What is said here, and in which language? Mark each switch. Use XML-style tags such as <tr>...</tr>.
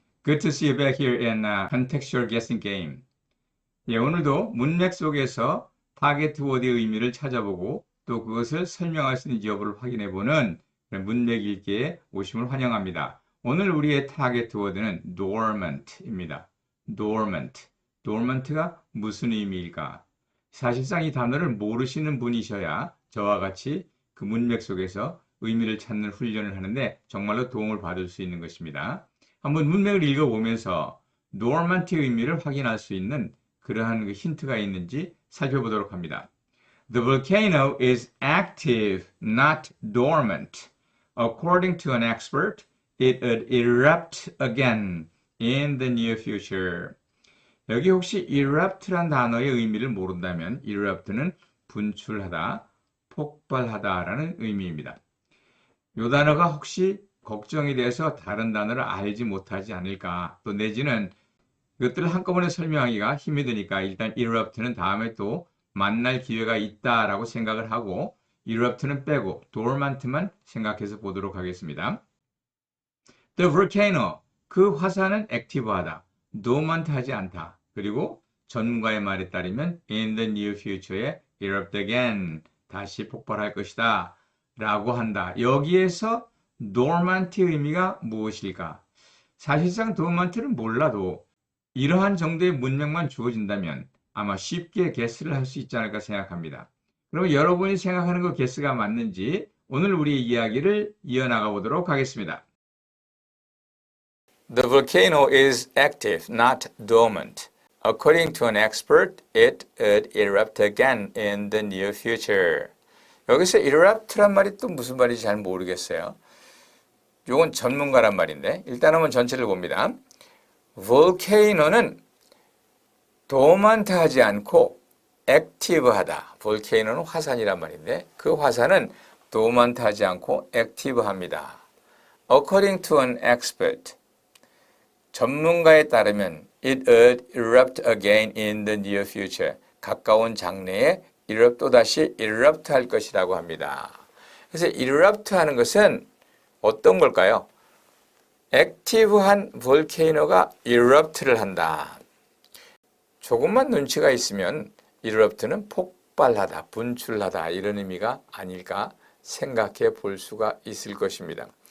<en>Good to see you back here in contextual guessing game.</en> <ko>예, 오늘도 문맥 속에서 타겟 워드의 의미를 찾아보고 또 그것을 설명할 수 있는지 여부를 확인해보는 문맥 읽기에 오심을 환영합니다. 오늘 우리의 타겟 워드는 dormant입니다. dormant. dormant가 무슨 의미일까? 사실상 이 단어를 모르시는 분이셔야 저와 같이 그 문맥 속에서 의미를 찾는 훈련을 하는데 정말로 도움을 받을 수 있는 것입니다. 한번 문맥을 읽어보면서 dormant의 의미를 확인할 수 있는 그러한 그 힌트가 있는지 살펴보도록 합니다.</ko> <en>The volcano is active, not dormant. According to an expert, it would erupt again in the near future.</en> <ko>여기 혹시 erupt란 단어의 의미를 모른다면 erupt는 분출하다, 폭발하다라는 의미입니다. 이 단어가 혹시 걱정이 돼서 다른 단어를 알지 못하지 않을까, 또 내지는 이것들을 한꺼번에 설명하기가 힘이 드니까 일단 erupt는 다음에 또 만날 기회가 있다라고 생각을 하고 erupt는 빼고 dormant만 생각해서 보도록 하겠습니다.</ko> <en>The volcano,</en> <ko>그 화산은 액티브하다, dormant하지 않다. 그리고 전문가의 말에 따르면</ko> <en>in the near future</en> <ko>에</ko> <en>erupt again,</en> <ko>다시 폭발할 것이다 라고 한다. 여기에서 dormant의 의미가 무엇일까? 사실상 dormant는 몰라도 이러한 정도의 문맥만 주어진다면 아마 쉽게 게스를 할 수 있지 않을까 생각합니다. 그럼 여러분이 생각하는 그 게스가 맞는지 오늘 우리의 이야기를 이어나가 보도록 하겠습니다.</ko> <en>The volcano is active, not dormant. According to an expert, it would erupt again in the near future.</en> <ko>여기서 erupt란 말이 또 무슨 말인지 잘 모르겠어요. 이건 전문가란 말인데 일단 한번 전체를 봅니다. volcano는 dormant하지 않고 액티브하다. volcano는 화산이란 말인데 그 화산은 dormant하지 않고 액티브합니다.</ko> <en>According to an expert,</en> <ko>전문가에 따르면</ko> <en>it would erupt again in the near future.</en> <ko>가까운 장래에 또다시 erupt 할 것이라고 합니다. 그래서 erupt 하는 것은 어떤 걸까요? 액티브한 볼케이노가 erupt를 한다. 조금만 눈치가 있으면 erupt는 폭발하다, 분출하다 이런 의미가 아닐까 생각해 볼 수가 있을 것입니다.</ko>